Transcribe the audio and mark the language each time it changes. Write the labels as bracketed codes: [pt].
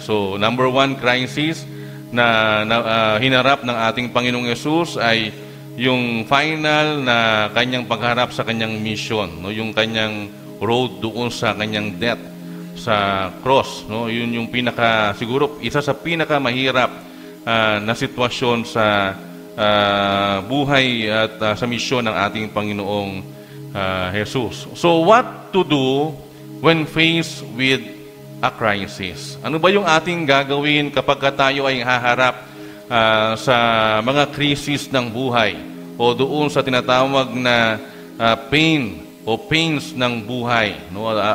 [tl] So number one crisis na hinarap ng ating Panginoong Yesus ay yung final na kanyang pagharap sa kanyang mission, no, yung kanyang road doon sa kanyang death sa cross, no, yun yung siguro isa sa pinakamahirap na sitwasyon sa buhay at sa misyon ng ating Panginoong Jesus. [en] So what to do when faced with a crisis? [tl] Ano ba yung ating gagawin kapag tayo ay haharap sa mga krisis ng buhay o doon sa tinatawag na pain o pains ng buhay, no?